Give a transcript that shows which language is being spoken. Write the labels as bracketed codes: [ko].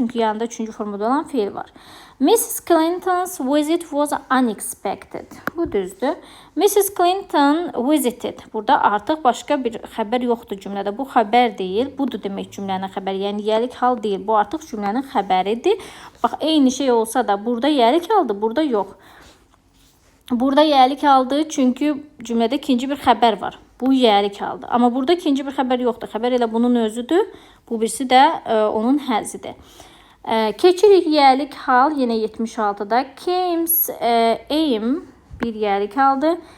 [az] Çünki yanında 3-cü formada olan feil var. [en] Mrs. Clinton's visit was unexpected. [az] Bu düzdür. [en] Mrs. Clinton visited. [az] Burada artıq başqa bir xəbər yoxdur cümlədə. Bu xəbər deyil. Budur demək cümlənin xəbəri. Yəni yəlik hal deyil. Bu artıq cümlənin xəbəridir. Bax, eyni şey olsa da burada yəlik haldır, burada yox. Burada yəlik haldır çünki cümlədə ikinci bir xəbər var. Bu yəlik haldır. Amma burada ikinci bir xəbər yoxdur. Xəbər elə bunun özüdür. Bu birisi də onun həzidir. Keçirik yəlik hal yenə 76-da. Came's aim bir yəlik haldır.